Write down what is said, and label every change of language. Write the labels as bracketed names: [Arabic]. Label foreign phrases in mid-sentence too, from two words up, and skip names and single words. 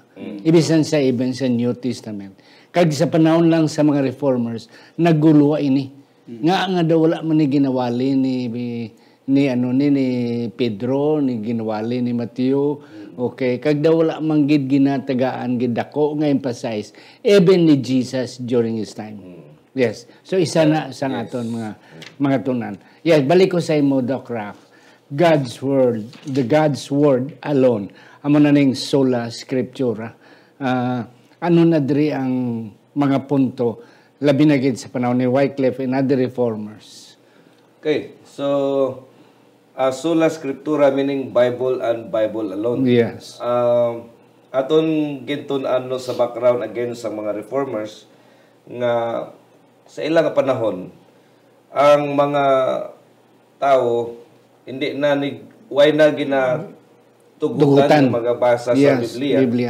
[Hiligaynon] Ibisan sa even sa New Testament. Kag sa panahon lang sa mga reformers nagguluwa ini. Nga daw wala man ni ginawali ni Pedro, ni ginawali ni Mateo. Okay, kag daw wala man gid ginatagaan gid dako nga emphasize even ni Jesus [English] during his time. [Hiligaynon] Yes. So isa na sa aton mga tunan. Yes, balik ko sa imo Doc Rap. [English] God's word, the God's word alone. [Hiligaynon] Amo na ning [Latin] sola scriptura. [Hiligaynon] Ano na diri ang mga punto labi na gid sa panahon ni Wycliffe [English] and other reformers. Okay. So [Latin] sola scriptura [English] meaning Bible and Bible alone. Yes. [Hiligaynon] Aton gintun-an sa background again sa mga reformers nga sa ilang panahon ang mga tao hindi na way na tugutan magabasa sa Biblia.